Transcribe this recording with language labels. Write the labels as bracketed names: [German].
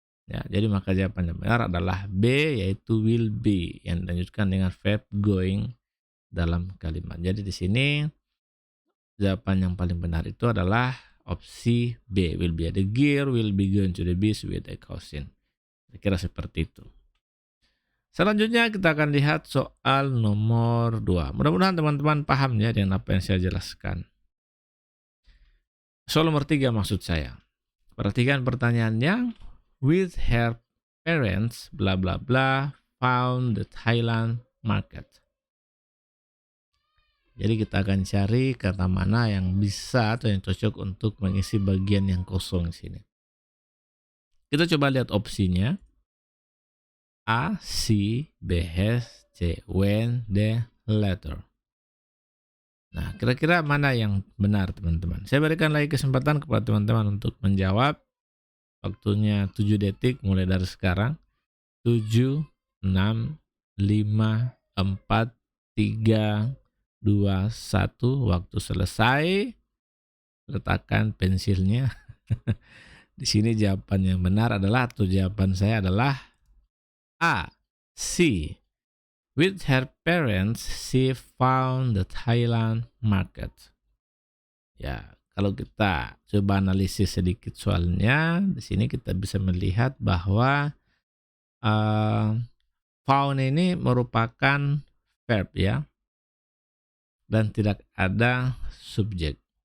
[Indonesian] Ya, jadi maka jawaban yang benar adalah B yaitu will be yang dilanjutkan dengan verb going dalam kalimat. Jadi di sini jawaban yang paling benar itu adalah opsi B, will be. [English] The girl will be going to the beach with a cousin. [Indonesian] Kira seperti itu. Selanjutnya kita akan lihat soal nomor 2. Mudah-mudahan teman-teman paham ya dengan apa yang saya jelaskan. Soal nomor 3 maksud saya. Perhatikan pertanyaannya. [English] With her parents, bla bla bla, found the Thailand market. [Indonesian] Jadi kita akan cari kata mana yang bisa atau yang cocok untuk mengisi bagian yang kosong di sini. Kita coba lihat opsinya. [English] A, see, B, has, C, when, D, later. [Indonesian] Nah, kira-kira mana yang benar teman-teman? Saya berikan lagi kesempatan kepada teman-teman untuk menjawab. Waktunya 7 detik mulai dari sekarang. 7, 6, 5, 4, 3, 2, 1. Waktu selesai. Letakkan pensilnya. Di sini jawaban yang benar adalah, atau jawaban saya adalah A. C. [English] With her parents, she found the Thailand market. [Indonesian] Ya, kalau kita coba analisis sedikit soalnya, di sini kita bisa melihat bahwa found ini merupakan verb ya, dan tidak ada subjek.